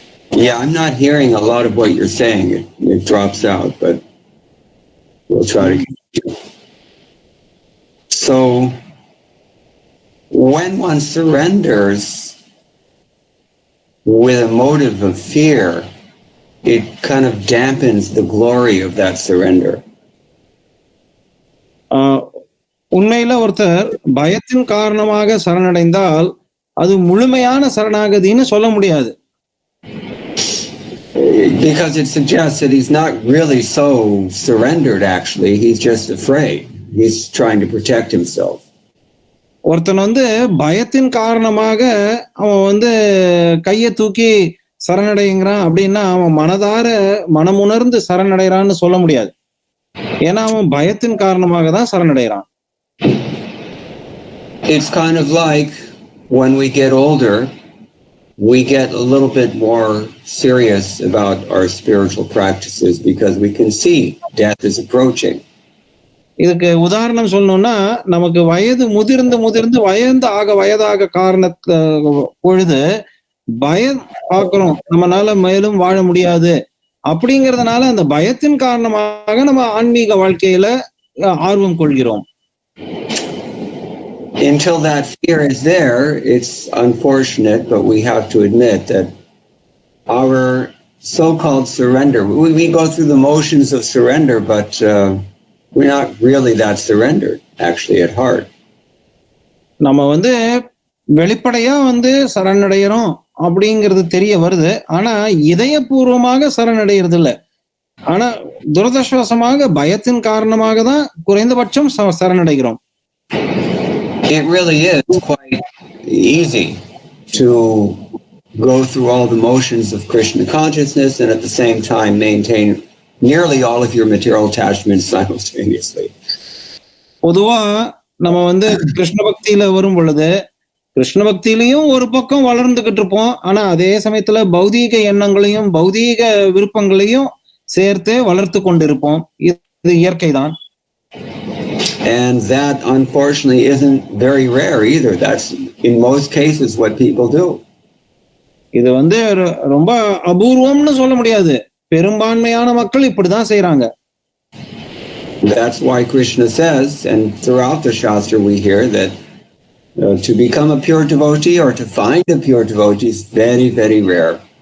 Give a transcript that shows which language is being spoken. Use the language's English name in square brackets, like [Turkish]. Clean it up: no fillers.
[English] Yeah, I'm not hearing a lot of what you're saying. It drops out, but we'll try to continue. So, when one surrenders with a motive of fear, it kind of dampens the glory of that surrender. [Tamil] உண்மையில ஒருத்தர் பயத்தின் காரணமாக சரணடைந்தால் அது முழுமையான சரணாகதின்னு சொல்ல முடியாது. [English] Because it suggests that he's not really so surrendered, actually. He's just afraid. He's trying to protect himself. [Tamil] ஒருத்தன் வந்து பயத்தின் காரணமாக அவன் வந்து கையை தூக்கி சரணடைங்கிறான் அப்படின்னா அவன் மனமுணர்ந்து சரணடைறான்னு சொல்ல முடியாது. ஏன்னா அவன் பயத்தின் காரணமாக தான் சரணடைறான். [English] It's kind of like when we get older, we get a little bit more serious about our spiritual practices because we can see death is approaching. [Tamil] இதுக்கு உதாரணம் சொல்லணும்னா நமக்கு வயது முதிர்ந்து வயதாக காரணத்தை பொழுது பயம் பார்க்கிறோம், நம்மளால மேலும் வாழ முடியாது அப்படிங்கறதுனால அந்த பயத்தின் காரணமாக நம்ம ஆன்மீக வாழ்க்கையில ஆர்வம் கொள்கிறோம். [English] Until that fear is there, it's unfortunate, but we have to admit that our so-called surrender, we go through the motions of surrender, but we're not really that surrendered, actually, at heart. [Tamil] நம்ம வந்து வெளிப்படையா வந்து சரணடைகிறோம் அப்படிங்கிறது தெரிய வருது, ஆனா இதயபூர்வமாக சரணடைகிறது இல்லை. ஆனா துரதிர்ஷ்டவசமாக பயத்தின் காரணமாக தான் குறைந்தபட்சம் சரணடைகிறோம். [English] It really is quite easy to go through all the motions of Krishna consciousness and at the same time maintain nearly all of your material attachments simultaneously. [Tamil] பொதுவா நம்ம வந்து கிருஷ்ண பக்தியில வரும் பொழுது கிருஷ்ண பக்தியிலையும் ஒரு பக்கம் வளர்ந்துகிட்டு இருப்போம், ஆனா அதே சமயத்துல பௌதீக எண்ணங்களையும் பௌதீக விருப்பங்களையும் சேர்த்து வளர்த்து கொண்டிருப்போம். இது இயற்கைதான். [English] And that unfortunately isn't very rare either. That's in most cases what people do. [Tamil] இது வந்து ரொம்ப அபூர்வம்னு சொல்ல முடியாது, பெரும்பான்மையான மக்கள் இப்படிதான் செய்யறாங்க. [English] That's why Krishna says, and throughout the Shastra we hear that to become a pure devotee or to find a pure devotee is very, very rare.